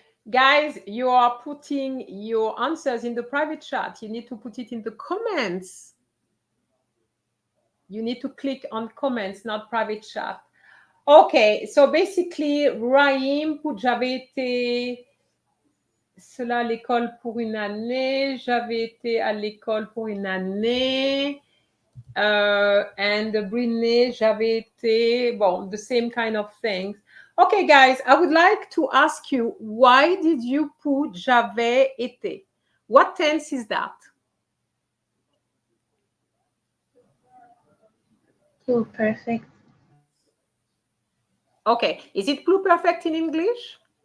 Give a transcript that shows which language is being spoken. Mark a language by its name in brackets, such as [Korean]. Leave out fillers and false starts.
[English] Guys, you are putting your answers in the private chat. You need to put it in the comments. You need to click on comments, not private chat. Okay, so basically, [French] Raim, j'avais été cela à l'école pour une année, j'avais été à l'école pour une année, and Brittany, j'avais été, bon, [English] the same kind of things. Okay, guys, I would like to ask you, why did you put [French] j'avais été? [English] What tense is that? Pluperfect. Okay, is it pluperfect in English?